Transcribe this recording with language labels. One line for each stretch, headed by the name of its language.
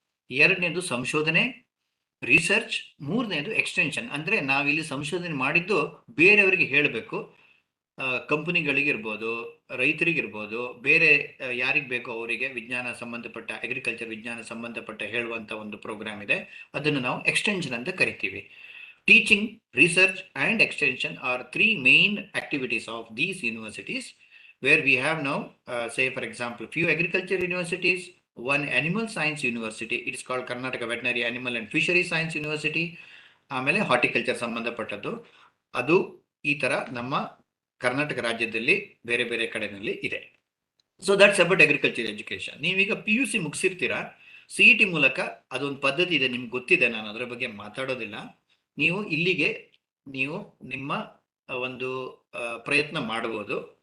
Kannada: ಎರಡನೇದು ಸಂಶೋಧನೆ, ರಿಸರ್ಚ್. ಮೂರನೇದು ಎಕ್ಸ್ಟೆನ್ಷನ್, ಅಂದರೆ ನಾವಿಲ್ಲಿ ಸಂಶೋಧನೆ ಮಾಡಿದ್ದು ಬೇರೆಯವರಿಗೆ ಹೇಳಬೇಕು. ಕಂಪನಿಗಳಿಗಿರ್ಬೋದು, ರೈತರಿಗಿರ್ಬೋದು, ಬೇರೆ ಯಾರಿಗೆ ಬೇಕೋ ಅವರಿಗೆ ವಿಜ್ಞಾನ ಸಂಬಂಧಪಟ್ಟ, ಅಗ್ರಿಕಲ್ಚರ್ ವಿಜ್ಞಾನ ಸಂಬಂಧಪಟ್ಟ ಹೇಳುವಂಥ ಒಂದು ಪ್ರೋಗ್ರಾಮ್ ಇದೆ. ಅದನ್ನು ನಾವು ಎಕ್ಸ್ಟೆನ್ಷನ್ ಅಂತ ಕರಿತೀವಿ.
English: Teaching, research and extension are three main activities of these universities, where we have now, say for example, few agriculture universities, one animal science university, it is called Karnataka Veterinary Animal and Fishery Science University,
Kannada: ಆಮೇಲೆ horticulture ಸಂಬಂಧಪಟ್ಟದ್ದು. ಅದು ಈ ಥರ ನಮ್ಮ ಕರ್ನಾಟಕ ರಾಜ್ಯದಲ್ಲಿ ಬೇರೆ ಬೇರೆ ಕಡೆಯಲ್ಲಿ ಇದೆ.
English: So that's about agriculture education.
Kannada: ನೀವೀಗ PUC ಮುಗಿಸಿರ್ತೀರಾ, CET ಮೂಲಕ ಅದೊಂದು ಪದ್ಧತಿ ಇದೆ, ನಿಮ್ಗೆ ಗೊತ್ತಿದೆ, ನಾನು ಅದರ ಬಗ್ಗೆ ಮಾತಾಡೋದಿಲ್ಲ. ನೀವು ಇಲ್ಲಿಗೆ ನೀವು ನಿಮ್ಮ ಒಂದು ಪ್ರಯತ್ನ ಮಾಡ್ಬೋದು.